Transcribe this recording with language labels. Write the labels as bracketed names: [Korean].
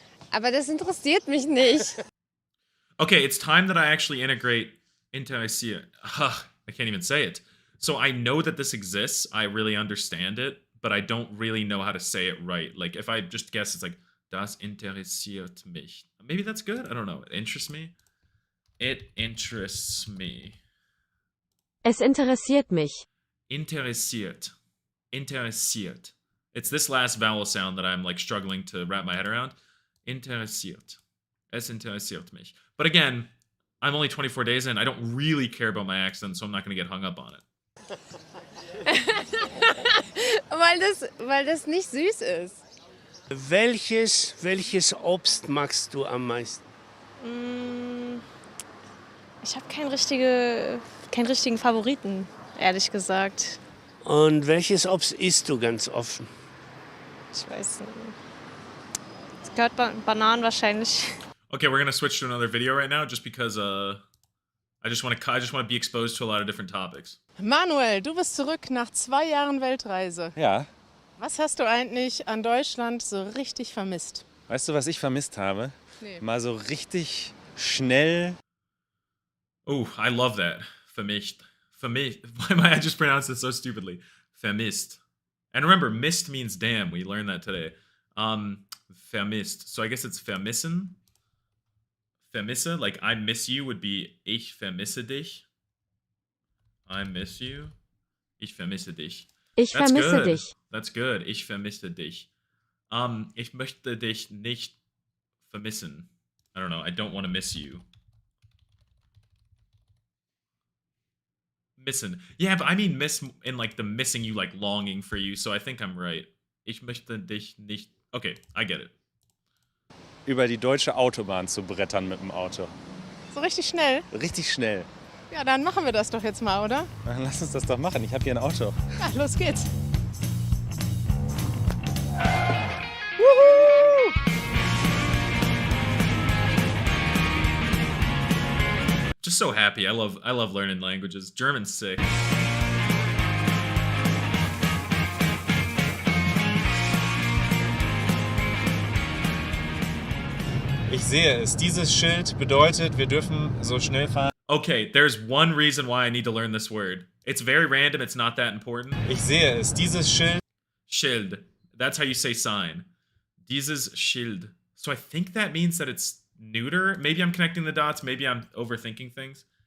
[German] Aber das interessiert mich nicht. [English] Okay, it's time that I actually integrate interessiert. I can't even say it. So I know that this exists. I really understand it, but I don't really know how to say it right. Like if I just guess, it's like [German] das interessiert mich. [English] Maybe that's good. I don't know. It interests me. It interests me. [German] Es interessiert mich. Interessiert. Interessiert. [English] It's this last vowel sound that I'm like struggling to wrap my head around. Interessiert. [German] Es interessiert mich. [English] But again, I'm only 24 days in. I don't really care about my accent, so I'm not going to get hung up on it. [German] weil das nicht süß ist. Welches Obst magst du am meisten? Ich habe keinen richtigen Favoriten, ehrlich gesagt. Und welches Obst isst du ganz offen? Ich weiß nicht. Es gehört Bananen wahrscheinlich. [English] Okay, we're gonna switch to another video right now, just because I just want to be exposed to a lot of different topics. [German] Manuel, du bist zurück nach 2 Jahren Weltreise. Ja. Was hast du eigentlich an Deutschland so richtig vermisst? Weißt du, was ich vermisst habe? Nee. Mal so richtig schnell. [English] Oh, I love that. Vermisst. Vermisst. Why am I just pronounced it so stupidly? Vermisst. And remember, mist means damn. We learned that today. Vermisst. So I guess it's vermissen. Vermisse, like I miss you would be [German] ich vermisse dich. [English] I miss you. [German] Ich vermisse dich. Ich [English] That's [German] vermisse [English] good. [German] dich. [English] That's good. [German] Ich vermisse dich. Ich möchte dich nicht vermissen. [English] I don't know. I don't want to miss you. [German] Missen. [English] Yeah, but I mean miss in like the missing you, like longing for you. So I think I'm right. [German] Ich möchte dich nicht. [English] Okay, I get it. [German] Über die deutsche Autobahn zu brettern mit dem Auto. So richtig schnell? Richtig schnell. Ja, dann machen wir das doch jetzt mal, oder? Dann lass uns das doch machen. Ich habe hier ein Auto. Ja, los geht's. [English] Just so happy. I love learning languages. German's sick. [German] Ich sehe es. Dieses Schild bedeutet, wir dürfen so schnell fahren. [English] Okay, there's one reason why I need to learn this word. It's very random. It's not that important. [German] Ich sehe es. Dieses Schild. [English] Schild. That's how you say sign. [German] Dieses Schild. [English] So I think that means that it's neuter. Maybe I'm connecting the dots. Maybe I'm overthinking things.